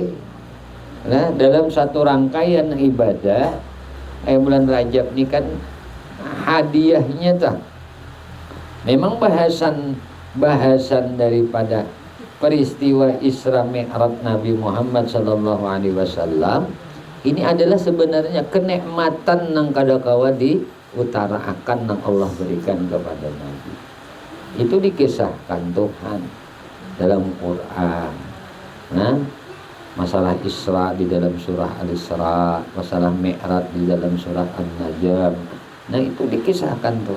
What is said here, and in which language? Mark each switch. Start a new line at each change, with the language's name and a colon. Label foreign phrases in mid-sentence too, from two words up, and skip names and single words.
Indonesian: Nah, dalam satu rangkaian ibadah, bulan Rajab ni kan hadiahnya tuh. Memang bahasan daripada peristiwa Isra Mi'raj Nabi Muhammad
Arabic: صلى الله عليه وسلم
Indonesian: ini adalah sebenarnya kenikmatan nang kadakawa diutarakan nang Allah berikan kepada Nabi. Itu dikisahkan Tuhan dalam Quran. masalah Isra di dalam surah Al-Isra, masalah Mi'raj di dalam surah An-Najm. Nah itu dikisahkan Tuhan.